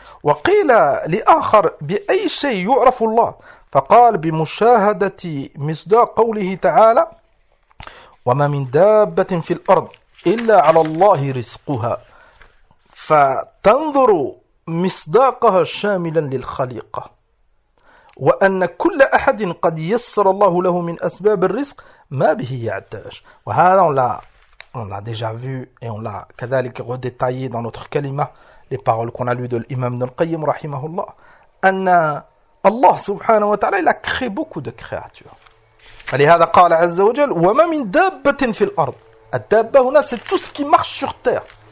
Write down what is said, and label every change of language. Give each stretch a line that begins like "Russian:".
Arabic: « Wa qila li akhar bi ay shay yu'rafu Allah fa qala bi mushahadati misdaq qawlihi ta'ala wa ma min dabbatin fil ard illa 'ala Allah rizquha » فتنظر مصداقها شاملا للخليقة وأن كل أحد قد يسر الله له من أسباب الرزق ما به يعتاج.
French: وهذا on l'a déjà vu et on l'a كذلك redétaillé dans notre kalima, les paroles qu'on a lues de l'imam Ibn al-Qayyim rahimahullah,
Arabic: أن الله سبحانه وتعالى
French: il a créé beaucoup de créatures.
Arabic: لهذا قال عز وجل وما من دابة في الأرض. الدابة هنا
French: c'est tout ce qui marche sur terre.